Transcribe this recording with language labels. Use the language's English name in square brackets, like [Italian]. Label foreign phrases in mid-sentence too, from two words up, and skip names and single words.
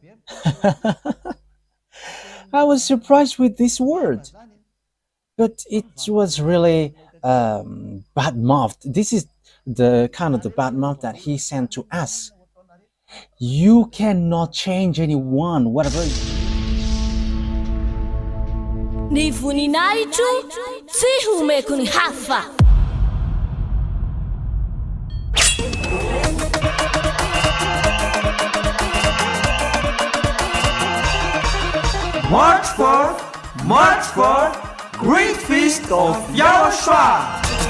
[English] I was surprised with this word, but it was really bad mouth. This is the kind of the bad mouth that he sent to us. You cannot change anyone, whatever. [Malagasy] Ny voninahitro tsy homeko ny hafa. [English] March 4th, March 4th, Great Feast of YAHOSHUAH.